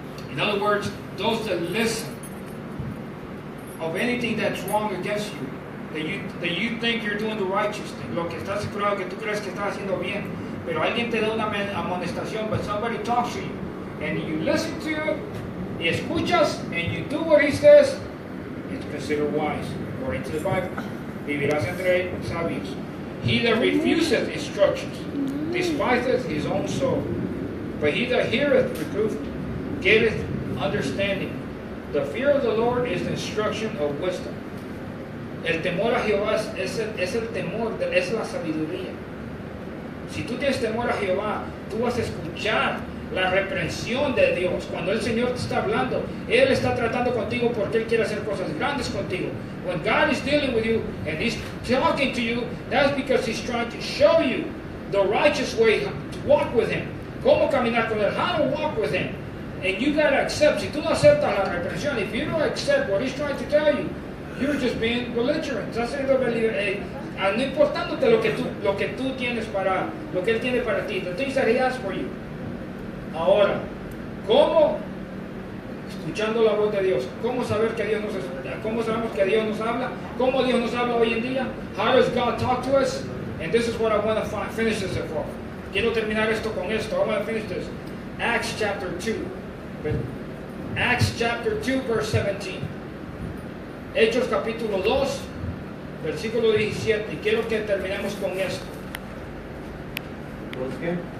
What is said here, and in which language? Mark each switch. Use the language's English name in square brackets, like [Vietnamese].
[English] In other words, those that listen of anything that's wrong against you, that you think you're doing the righteous thing, [Spanish] lo que estás seguro que tú crees que estás haciendo bien, pero alguien te da una amonestación, [English] but somebody talks to you, and you listen to it, [Spanish] y escuchas, [English] and you do what he says, it's considered wise, according to the Bible. [Spanish] Vivirás entre sabios. [English] He that refuseth instructions despiseth his own soul, but he that heareth reproof getteth understanding. The fear of the Lord is the instruction of wisdom. [Spanish] El temor a Jehová es el temor, es la sabiduría. Si tú tienes temor a Jehová, tú vas a escuchar la reprensión de Dios. Cuando el Señor te está hablando, Él está tratando contigo porque Él quiere hacer cosas grandes contigo. [English] When God is dealing with you and He's talking to you, that's because He's trying to show you the righteous way to walk with Him. [Spanish] Cómo caminar con Él, [English] how to walk with Him. And you got to accept. [Spanish] Si tú no aceptas la reprensión, [English] if you don't accept what He's trying to tell you, you're just being belligerent. [Spanish] Estás siendo no importándote lo que tú tienes para, lo que Él tiene para ti, [English] the things that He has for you. [Spanish] Ahora, ¿cómo? Escuchando la voz de Dios. ¿Cómo saber que Dios nos escucha? ¿Cómo sabemos que Dios nos habla? ¿Cómo Dios nos habla hoy en día? [English] How does God talk to us? And this is what I want to finish this for. [Spanish] Quiero terminar esto con esto. [English] I want to finish this. Acts chapter 2. Acts chapter 2 verse 17. [Spanish] Hechos capítulo 2 versículo 17. Y quiero que terminemos con esto. ¿Pues qué?